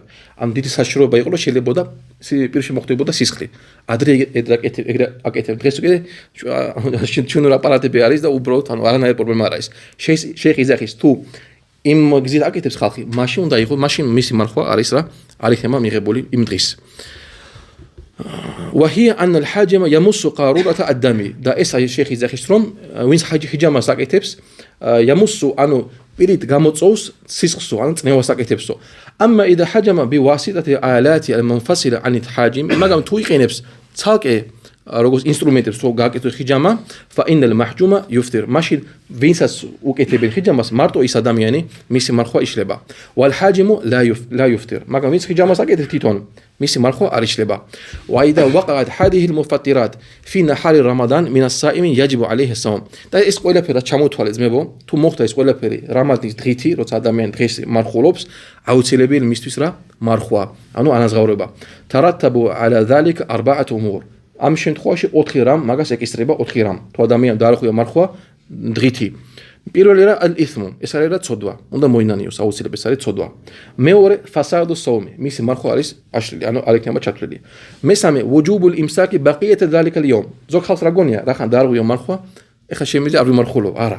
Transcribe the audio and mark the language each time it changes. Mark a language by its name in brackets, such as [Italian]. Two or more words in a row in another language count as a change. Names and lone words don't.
[Georgian] ანუ დიდი საშიშროება იყო, რომ შეიძლება პირში მოხდებოდა სისხლი. ადრე ეგრე აკეთებდნენ. დღეს უკვე ჩვენურ აპარატები არის და უბრალოდ ანუ არანაირი პრობლემა არ არის. შეიხ იძახის თუ იმ გზით აკეთებს ხალხი, მაშინ უნდა იყოს, მაშინ მისი მარხვა არის რა, არ იქნება მიღებული იმ დღის. [Arabic] وهي أن الحاجم يمس قارورة الدم. [Georgian] دا ეს შეიხ იძახის რომ ვინც ჰიჯამას აკეთებს, يمس ანუ პირით გამოწოვს სისხლსო, ანუ წნევას აკეთებსო. [Arabic] أما إذا حجم بواسطة آلات المنفصلة عن الحاجم. [Georgian] მაგრამ თუ იყენებს ცალკე როგორც ინსტრუმენტებს თუ გააკეთოს ჰიჯამა, [Arabic] فإن المحجوم يفطر. [Georgian] მაშინ ვინცაც უკეთებენ ჰიჯამას, მარტო ის ადამიანი მისი მარხვა იშლება. [Arabic] والحاجم لا يفطر. [Georgian] მაგრამ ვინც ჰიჯამას აკეთებს თვითონ, მისი მარხვა არ იშლება. [Arabic] وإذا وقعت هذه المفطرات في نهار رمضان من الصائم يجب عليه الصوم. [Georgian] და ეს ყველაფერი ჩამოთვალე ძმებო, თუ მოხდა ეს ყველაფერი რამადის დღითი, როცა ადამიანი დღეს მარხულობს, აუცილებელი მისთვის რა მარხვა, ანუ ანაზღაურება. [Arabic] ترتب على ذلك 4 أمور. [Georgian] ამ შემთხვევაში 4 რამ მაგას ეკისრება 4 რამ. თუ ადამიანს დაარღვია მარხვა დღითი. პირველი რა ალ-ითმუ, ეს არის რა ცოდვა. უნდა მოინანიოს აუცილებლად, ეს არის ცოდვა. მეორე [Arabic] فساد الصوم, [Georgian] მისი მარხვა არის აშლილი, ანუ არ იქნება ჩათვლილი. მესამე [Arabic] وجوب الإمساك بقية ذلك اليوم. [Georgian] ზოგ ხალხს რა გონია, რახან დაარღვია მარხვა, ეხლა შემიძლია არ ვიმარხულო, არა.